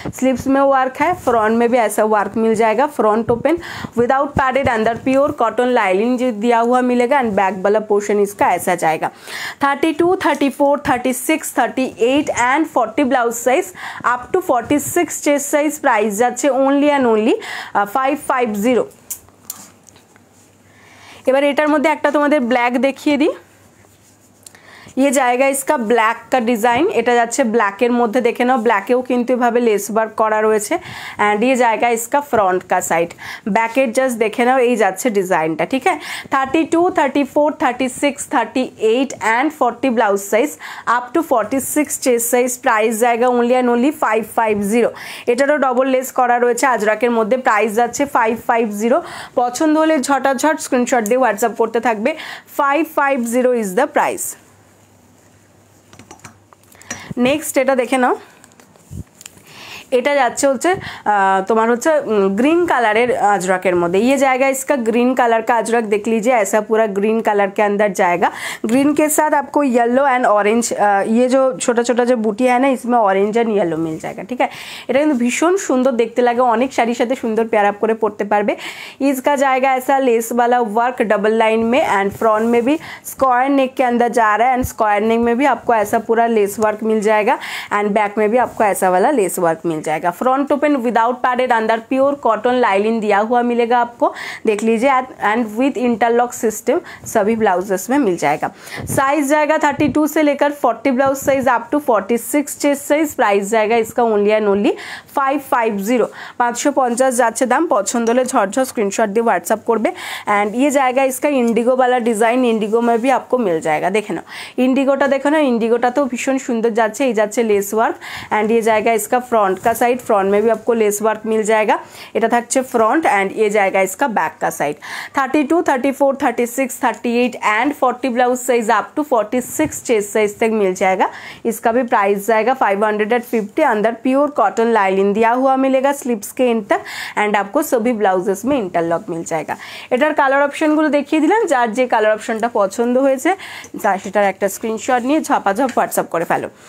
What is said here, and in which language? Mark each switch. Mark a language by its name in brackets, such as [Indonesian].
[Hindi] Sleeves में work है, front में भी ऐसा वर्क मिल जाएगा। फ्रंट ओपन विदाउट पैडेड, अंदर प्योर कॉटन लाइनिंग जो दिया हुआ मिलेगा एंड बैक वाला पोर्शन इसका ऐसा जाएगा। 32, 34, 36, 38 and 40 blouse size up to 46 chest size. [Bangla] Price जाच्छे ओनली एंड ओनली 550। এবার এটার মধ্যে একটা তোমাদের ব্ল্যাক দেখিয়ে দিই। [Hindi] ये जाएगा इसका ब्लैक का डिजाइन, [Bangla] এটা যাচ্ছে ব্ল্যাকের মধ্যে, দেখে নাও ব্ল্যাকেও কিন্তু এভাবে লেস ওয়ার্ক করা রয়েছে। এন্ড [Hindi] ये जाएगा इसका फ्रंट का साइड, [Bangla] ব্যাকের জাস্ট দেখে নাও এই যাচ্ছে ডিজাইনটা। ঠিক আছে, [Hindi] 32, 34, 36, 38 and 40 blouse size up to 46 chest size. Price जाएगा ओनली एंड ओनली 550। [Bangla] এটারও ডবল লেস করা রয়েছে আজরাকের মধ্যে। প্রাইস যাচ্ছে 550। পছন্দ হলে ঝটাঝট স্ক্রিনশট দিয়ে হোয়াটসঅ্যাপ করতে থাকবে। [English] 550 is the price. [Bangla] नेक्स्ट এটা দেখে নাও, এটা যাচ্ছে হচ্ছে তোমার হচ্ছে ग्रीन कलर अजरक मध्य। [Hindi] ये जाएगा इसका ग्रीन कलर का अजरक, देख लीजिए ऐसा पूरा ग्रीन कलर के अंदर जाएगा। ग्रीन के साथ आपको येलो एंड ऑरेंज, ये जो छोटा छोटा जो बूटी है ना, इसमें ऑरेंज एंड येलो मिल जाएगा। ठीक है, [Bangla] এটা কিন্তু ভীষণ সুন্দর দেখতে লাগে, অনেক শাড়ির সাথে সুন্দর পেয়ার আপ করে পরতে পারবে। [Hindi] इसका जाएगा ऐसा लेस वाला वर्क डबल लाइन में एंड फ्रंट में भी स्क्वायर नेक के अंदर जा रहा है एंड स्क्वायर नेक में भी आपको ऐसा पूरा लेस वर्क मिल जाएगा एंड बैक में भी आपको ऐसा वाला लेस वर्क मिल जाएगा। फ्रंट ओपन विदाउट पैडेड, अंदर प्योर कॉटन लाइनिंग दिया हुआ मिलेगा आपको, देख लीजिए एंड विद इंटरलॉक सिस्टम सभी ब्लाउजेस में मिल जाएगा। साइज जाएगा 32 से लेकर 40 blouse size up to 46 chest size. Price जाएगा इसका ओनली एंड ओनली 550, [Bangla] 550 যাচ্ছে দাম। পছন্দ হলে ঝটঝট স্ক্রিনশট দিয়ে হোয়াটসঅ্যাপ করবে। [Hindi] एंड ये जाएगा इसका इंडिगो वाला डिजाइन, इंडिगो में भी आपको मिल जाएगा। [Bangla] देखे ना इंडिगोटा, देखो ना इंडिगोटा तो भीषण सुंदर जाচ্ছে, এই যাচ্ছে [Hindi] लेस वर्क एंड ये जाएगा इसका फ्रंट का साइड, फ्रंट में भी आपको लेस वर्क मिल जाएगा। [Bangla] এটা থাকছে [Hindi] फ्रंट एंड ये जाएगा इसका बैक का side. 32, 34, 36, 38 and 40 blouse size up to 46 chest size तक मिल जाएगा। इसका भी प्राइस जाएगा 550। अंदर प्योर कॉटन लाइनिंग दिया हुआ मिलेगा स्लीव्स के एंड तक एंड आपको सभी ब्लाउजेस में इंटरलॉक मिल जाएगा। [Bangla] এটার কালার অপশনগুলো দেখিয়ে দিলাম, যার যে কালার অপশনটা পছন্দ হয়েছে তার সেটার একটা স্ক্রিনশট নিয়ে ঝপাঝপ হোয়াটসঅ্যাপ করে ফেলো।